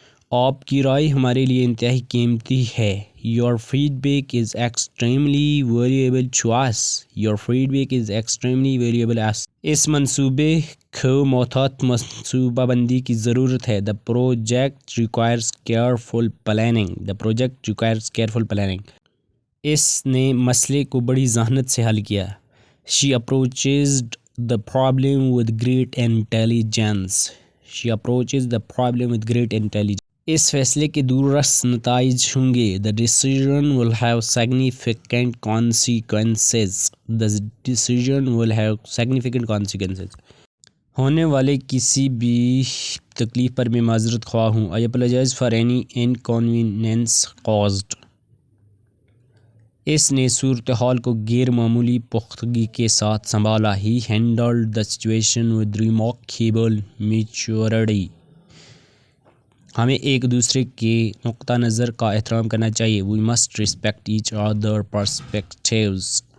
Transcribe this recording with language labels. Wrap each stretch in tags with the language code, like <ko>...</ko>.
<ur>آپ کی رائے ہمارے لیے انتہائی قیمتی ہے.</ur> <en>Your feedback is extremely valuable to us. Your feedback is extremely valuable to us.</en> <ur>اس منصوبے کو محتاط منصوبہ بندی کی ضرورت ہے.</ur> <en>The project requires careful planning. The project requires careful planning.</en> <ur>اس نے مسئلے کو بڑی ذہانت سے حل کیا.</ur> <en>She approached the problem with great intelligence. She approaches the problem with great intelligence.</en> <ur>اس فیصلے کے دوررس نتائج ہوں گے.</ur> <en>The decision will have significant consequences. The decision will have significant consequences.</en> <ur>ہونے والے کسی بھی تکلیف پر میں معذرت خواہ ہوں.</ur> <en>I apologize for any inconvenience caused.</en> <ur>اس نے صورتحال کو غیر معمولی پختگی کے ساتھ سنبھالا.</ur> <en>He handled the situation with remarkable maturity.</en> <ur>ہمیں ایک دوسرے کے نقطہ نظر کا احترام کرنا چاہیے.</ur> <en>We must respect each other's perspectives.</en>